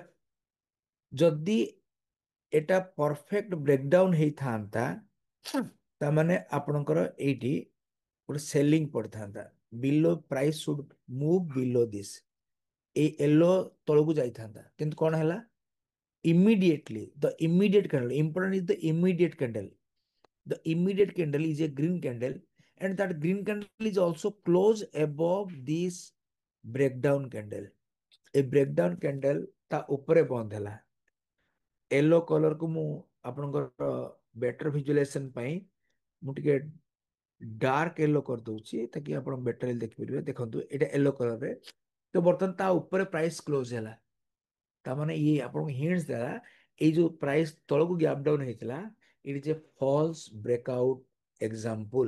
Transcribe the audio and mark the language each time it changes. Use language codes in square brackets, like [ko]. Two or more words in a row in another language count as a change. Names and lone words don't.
[or] ଯଦି এটা [en] perfect breakdown [or] ହେଇଥାନ୍ତା, ତାମାନେ ଆପଣଙ୍କର ଏଇଠି ଗୋଟେ ସେଲିଂ ପଡିଥାନ୍ତା। [en] below price should move below this, [or] ଏଇ ୟେଲୋ ତଳକୁ ଯାଇଥାନ୍ତା। କିନ୍ତୁ କଣ ହେଲା, [en] immediately the immediate candle, important is the immediate candle. The immediate candle is a green candle, and that green candle is also close above this breakdown candle. A breakdown candle [or] ତା ଉପରେ ବନ୍ଦ ହେଲା। [en] yellow colourକୁ [or] ମୁଁ ଆପଣଙ୍କର [en] better visualization [or] ପାଇଁ ମୁଁ ଟିକେ [en] dark yellow [or] କରିଦଉଛି, ତାକି ଆପଣ ବେଟର ଦେଖିପାରିବେ। ଦେଖନ୍ତୁ ଏଇଟା [en] yellow colourରେ, [or] ତ ବର୍ତ୍ତମାନ ତା ଉପରେ [en] price close [or] ହେଲା। ତାମାନେ ଇଏ ଆପଣଙ୍କୁ ହିଣ୍ଟସ ଦେଲା, ଏଇ ଯୋଉ ପ୍ରାଇସ୍ ତଳକୁ [en] gap down [or] ହେଇଥିଲା, [en] it is a false breakout example.